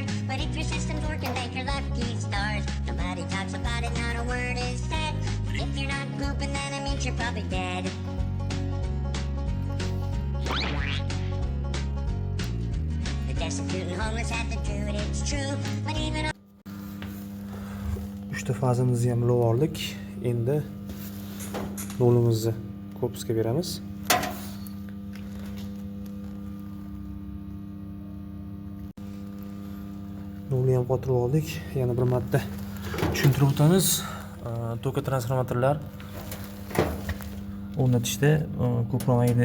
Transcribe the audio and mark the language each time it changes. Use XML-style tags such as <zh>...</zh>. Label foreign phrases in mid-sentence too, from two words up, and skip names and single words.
<en>But if your system's working, thank your lucky stars. Nobody talks about it, not a word is said. If you're not pooping, then it means you're probably dead. The destitute and homeless have to do it, it's true. But even</en> <uz>3 fazamizni ham ulab oldik. Endi nolimizni korpusga beramiz. Nolni ham qotirib oldik. Yana bir marta tushuntirib o'tamiz. Toka transformatorlar o'rnatishda ko'proq edi.</uz>